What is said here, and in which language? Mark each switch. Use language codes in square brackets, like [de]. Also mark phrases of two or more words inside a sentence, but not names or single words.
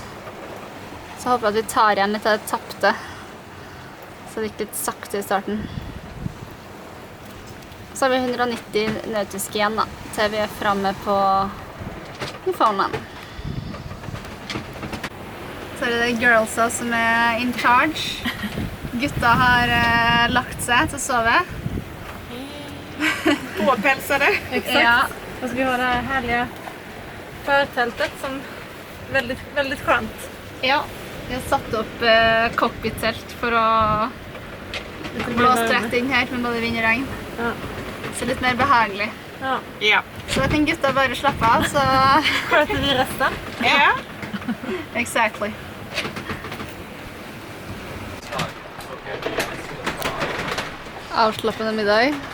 [no] Så jeg håper at vi tar igjen litt av det tapte. Så det gikk litt sakte i starten. Så har vi 190 nautiske igjen da, til vi er fremme på Newfoundland. Så er det girlsa som er [en] in charge. [no] Gutta har lagt seg til å sove. [sv] Påpälsade. Exakt. Ja. Och så vi har det här härliga förtältet som väldigt, väldigt skönt. Ja, [no] vi har satt opp cockpit-telt for å blåse rett inn her med både vind og regn. Ja. Så litt mer behagelig. Ja. Ja. Så jeg tenker gutta bare slappe av, så... [sv] Sköter vi resten? [no] Ja. Exactly. Avslappende middag.